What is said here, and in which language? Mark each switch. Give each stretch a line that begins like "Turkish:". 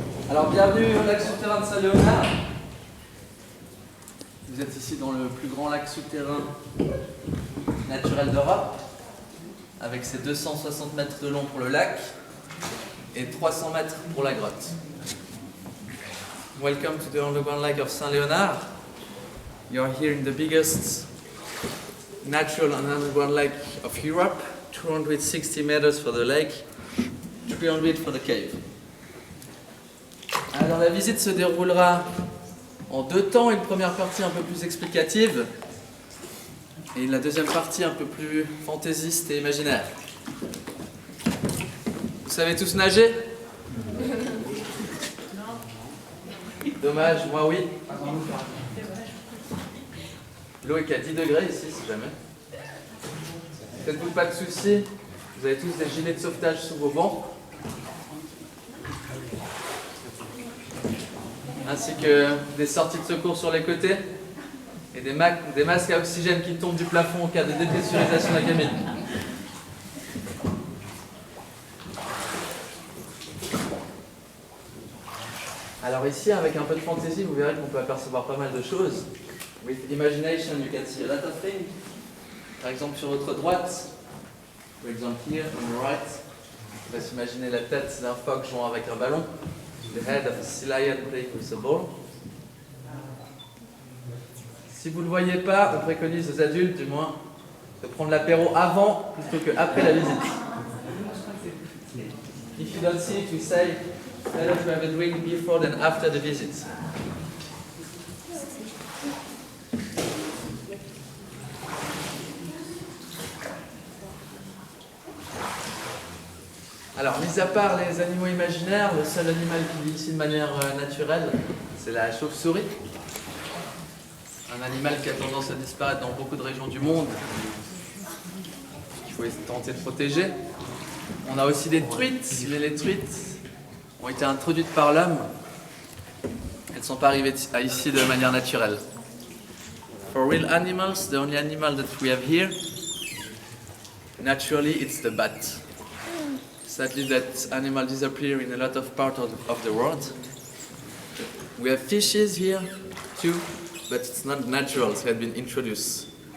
French: Alors bienvenue au lac souterrain de Saint-Léonard. Vous êtes ici dans le plus grand lac souterrain naturel d'Europe, avec ses 260 mètres de long pour le lac et 300 mètres pour la grotte.
English: Welcome to the underground lake of Saint-Léonard. You are here in the biggest natural and underground lake of Europe. 260 meters for the lake, 300 for the cave.
French: Alors la visite se déroulera en deux temps, une première partie un peu plus explicative et la deuxième partie un peu plus fantaisiste et imaginaire. Vous savez tous nager? Dommage, moi oui. L'eau est qu'à 10 degrés ici, si jamais. Faites-vous pas de soucis, vous avez tous des gilets de sauvetage sous vos bancs, ainsi que des sorties de secours sur les côtés et des masques à oxygène qui tombent du plafond en cas de dépressurisation de la cabine. Alors ici, avec un peu de fantaisie, vous verrez qu'on peut apercevoir pas mal de choses.
English: With imagination, you can see a lot of things.
French: Par exemple, sur votre droite, par exemple
English: here, on the right,
French: on va s'imaginer la tête d'un phoque jouant avec un ballon.
English: The head of a sea lion playing with a ball.
French: Si vous ne le voyez pas, on préconise aux adultes, du moins, de prendre l'apéro avant plutôt qu'après la visite.
English: If you don't see it, we say, better to have a drink before than after the visit.
French: Alors, mis à part les animaux imaginaires, le seul animal qui vit ici de manière naturelle, c'est la chauve-souris. Un animal qui a tendance à disparaître dans beaucoup de régions du monde, qu'il faut tenter de protéger. On a aussi des truites, mais les truites ont été introduites par l'homme. Elles ne sont pas arrivées ici de manière naturelle.
English: For real animals, the only animal that we have here, naturally, it's the bat. Sadly, that animal disappear in a lot of parts of the world. We have fishes here too, but it's not natural, it had been introduced.